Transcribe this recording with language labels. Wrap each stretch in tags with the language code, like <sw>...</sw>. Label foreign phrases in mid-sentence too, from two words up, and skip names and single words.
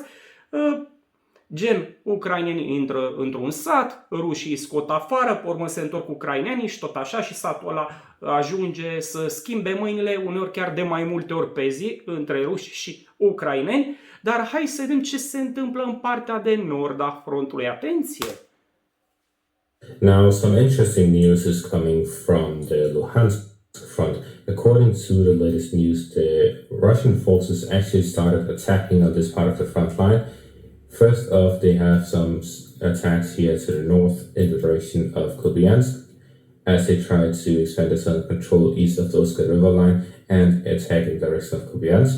<ro>Gen, ucrainenii intră într-un sat, rușii scot afară, pe urmă se întorc ucrainenii și tot așa, și satul ăla ajunge să schimbe mâinile, uneori chiar de mai multe ori pe zi, între ruși și ucraineni. Dar hai să vedem ce se întâmplă în partea de nord a frontului. Atenție!</ro> <en>Now, some interesting news is coming from the Luhansk front. According to the latest news, the Russian forces actually started attacking on this part of the front line. First off, they have some attacks here to the north in the direction of Kupiansk, as they try to expand their southern control east of the Oska River line and attack in the direction of Kupiansk.</en>